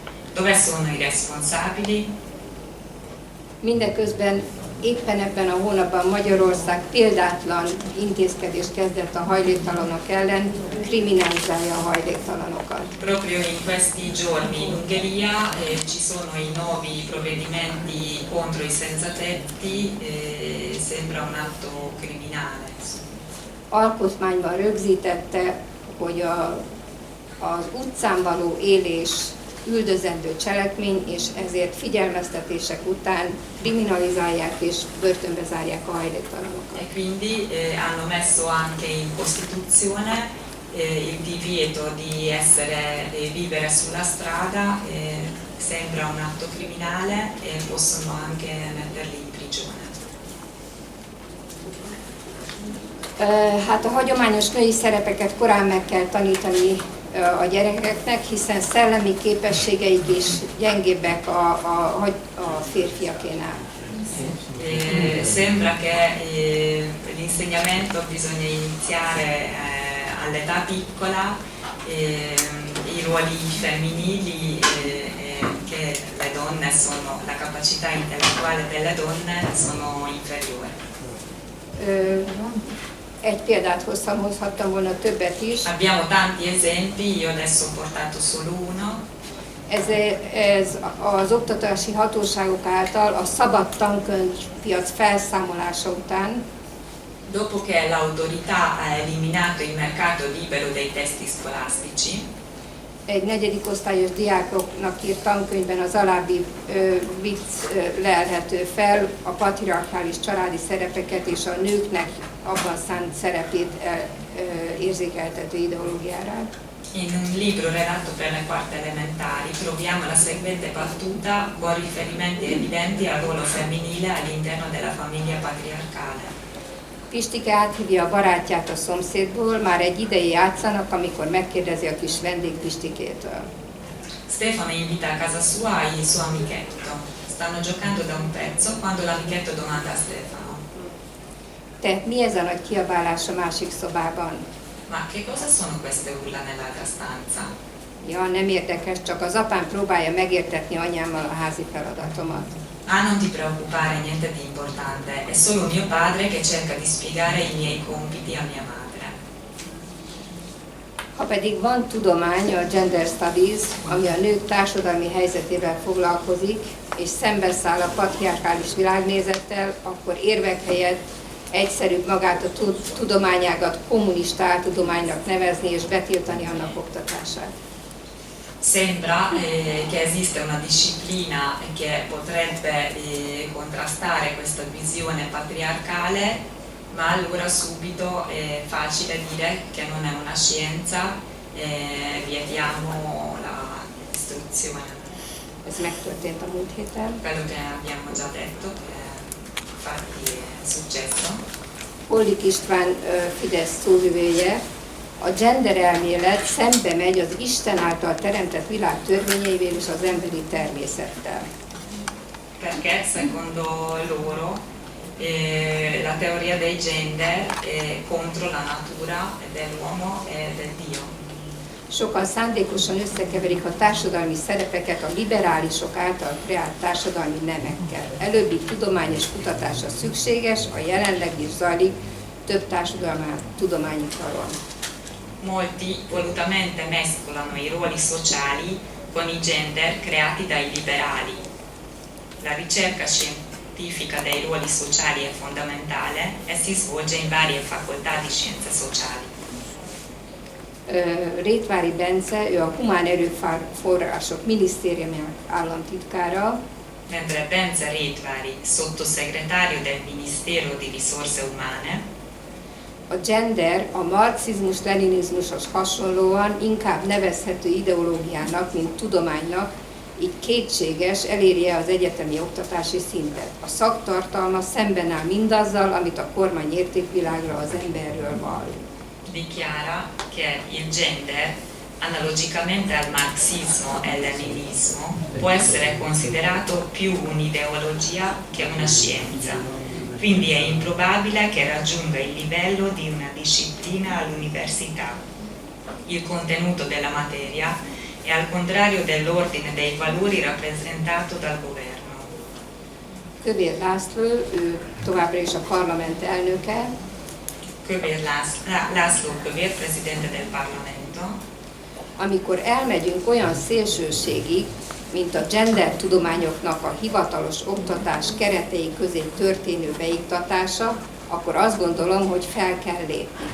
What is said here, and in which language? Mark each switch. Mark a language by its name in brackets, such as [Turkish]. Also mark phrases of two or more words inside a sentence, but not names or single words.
[Italian] Dove sono i responsabili? [Hungarian] Mindeközben Éppen ebben a hónapban Magyarország példátlan intézkedést kezdett a hajléktalanok ellen, kriminalizálja a hajléktalanokat. [Italian] Proprio in questi giorni in Ungheria ci sono i nuovi provvedimenti contro i senza tetti, sembra un atto criminale. [Hungarian] Alkotmányban rögzítette, hogy az utcán való élés üldözendő cselekmény, és ezért figyelmeztetések után kriminalizálják és börtönbe zárják a hajléktalanokat. [Italian] E quindi hanno messo anche in Costituzione il divieto di vivere sulla strada, sembra un atto criminale e possono anche metterli in prigione. [Hungarian] Hát a hagyományos női szerepeket korán meg kell tanítani a gyerekeknek, hiszen szellemi képességeik is gyengébbek a férfiakénál. [Italian] Sembra che l'insegnamento bisogna iniziare all'età piccola, i ruoli femminili, che le donne sono, la capacità intellettuale delle donne sono inferiori. [Hungarian] Egy példát hozhattam volna többet is. [Italian] Abbiamo tanti esempi, io adesso ho portato solo uno. [Hungarian] Ez az oktatási hatóságok által a szabad tankönyvpiac felszámolása után, [Italian] Dopo che l'autorità ha eliminato il mercato libero dei testi scolastici, [Hungarian] egy negyedik osztályos diákoknak írt tankönyvben az alábbi vicc lelhető fel, a patriarchális családi szerepeket és a nőknek abban szánt szerepét érzékeltető ideológiára. [Italian] in un libro redatto per le quarte elementari troviamo la seguente battuta con riferimenti evidenti al ruolo femminile all'interno della famiglia patriarcale. [Hungarian] Pistike áthívja a barátját a szomszédból, már egy ideje játszanak, amikor megkérdezi a kis vendég Pistikétől. [Italian] Stefano invita a casa sua il suo amichetto. Stanno giocando da un pezzo quando l'amichetto domanda a Stefano: [Hungarian] Te, mi ez a nagy kiabálás a másik szobában? [Italian] ma che cosa sono queste urla nell'altra stanza? [Hungarian] Ja, nem érdekes, csak az apám próbálja megértetni anyámmal a házi feladatomat. [Italian] Ah, non ti preoccupare, niente di importante, è solo mio padre che cerca di spiegare i miei compiti a mia madre. [Hungarian] Ha pedig van tudomány, a [English] gender studies, [Hungarian] ami a nők társadalmi helyzetével foglalkozik, és szembeszáll a patriarchális világnézettel, akkor érvek helyett egyszerűbb magát a tudományágat kommunista áltudománynak nevezni és betiltani annak oktatását. [Italian] Sembra che esiste una disciplina che potrebbe contrastare questa visione patriarcale, ma allora subito è facile dire che non è una scienza, vietiamo l'istruzione. [Hungarian] Ez megtörtént a múlt héten. [Italian] Quello che abbiamo già detto, infatti è successo. [Hungarian] Forlì István Fidesz szóvivője, a gender elmélet szembe megy az Isten által teremtett világ törvényeivel és az emberi természettel. [Italian] Perché secondo loro la teoria dei gender è contro la natura dell'uomo e del Dio. [Hungarian] Sokan szándékosan összekeverik a társadalmi szerepeket a liberálisok által kreált társadalmi nemekkel. Előbbi tudományos kutatása szükséges, a jelenleg is zajlik több tudományi karon. [Italian] Molti volutamente mescolano i ruoli sociali con i gender creati dai liberali. La ricerca scientifica dei ruoli sociali è fondamentale e si svolge in varie facoltà di scienze sociali. [Hungarian] Rétvári Bence, ő a Humán Erőforrások Minisztériumának államtitkára, [Italian] mentre Bence Rétvári, sottosegretario del Ministero di Risorse Umane, [Hungarian] a gender a marxizmus-leninizmushoz hasonlóan inkább nevezhető ideológiának, mint tudománynak, így kétséges, elérje az egyetemi oktatási szintet. A szaktartalma szemben áll mindazzal, amit a kormány értékvilágra az emberről vall. [Italian] Dichiara che il gender, analogicamente al marxismo e al leninismo, può essere considerato più un'ideologia che una scienza. Quindi è improbabile che raggiunga il livello di una disciplina all'università. Il contenuto della materia è al contrario dell'ordine dei valori rappresentato dal governo. [Hungarian] Kövér László, ő továbbra is a parlament elnöke. [Italian] László Kövér, presidente del Parlamento. [Hungarian] Amikor elmegyünk olyan szélsőségig, mint a gender tudományoknak a hivatalos oktatás keretei közé történő beiktatása, akkor azt gondolom, hogy fel kell lépni.